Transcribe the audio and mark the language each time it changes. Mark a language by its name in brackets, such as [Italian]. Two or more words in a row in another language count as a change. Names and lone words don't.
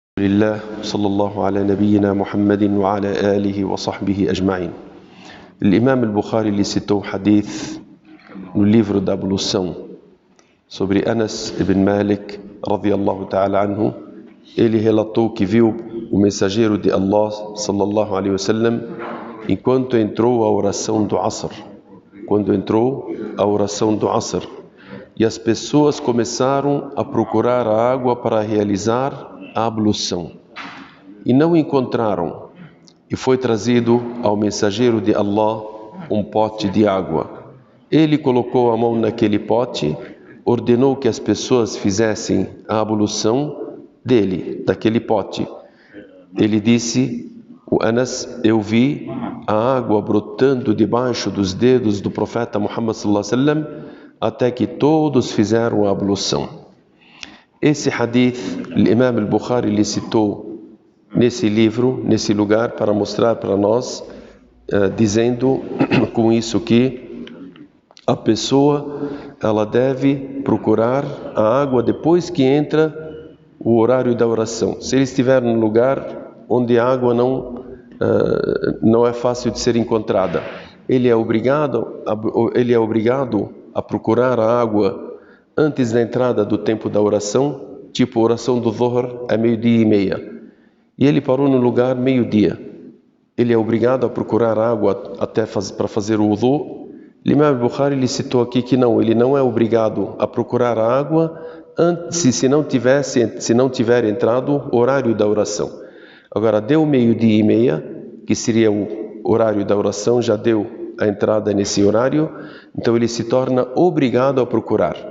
[Arabic] لله صلى الله على نبينا محمد وعلى آله وصحبه أجمعين. [Portuguese] Imam al-Bukhari lhe citou um hadith no livro da ablução sobre Anas ibn Malik [Arabic] رضي الله تعالى عنه. [Portuguese] Ele relatou que viu o mensageiro de Allah [Arabic] صلى الله عليه وسلم [Portuguese] enquanto entrou a oração do Asr, e as pessoas começaram a procurar a água para realizar a ablução e não encontraram, e foi trazido ao mensageiro de Allah um pote de água. Ele colocou a mão naquele pote, ordenou que as pessoas fizessem a ablução daquele pote. Ele disse, o Anas, eu vi a água brotando debaixo dos dedos do profeta Muhammad [Arabic] صلى الله عليه وسلم [Portuguese] até que todos fizeram a ablução. Esse hadith, o Imam al-Bukhari lhe citou nesse livro, nesse lugar, para mostrar para nós, dizendo com isso que a pessoa ela deve procurar a água depois que entra o horário da oração. Se ele estiver num lugar onde a água não é fácil de ser encontrada, ele é obrigado a procurar a água antes da entrada do tempo da oração, tipo oração do Dhuhr é 12:30. E ele parou no lugar meio-dia. Ele é obrigado a procurar água para fazer o wudu. Imam al-Bukhari lhe citou aqui que não, ele não é obrigado a procurar a água antes, se não tiver entrado o horário da oração. Agora, deu 12:30, que seria o horário da oração, já deu a entrada nesse horário, então ele se torna obrigado a procurar.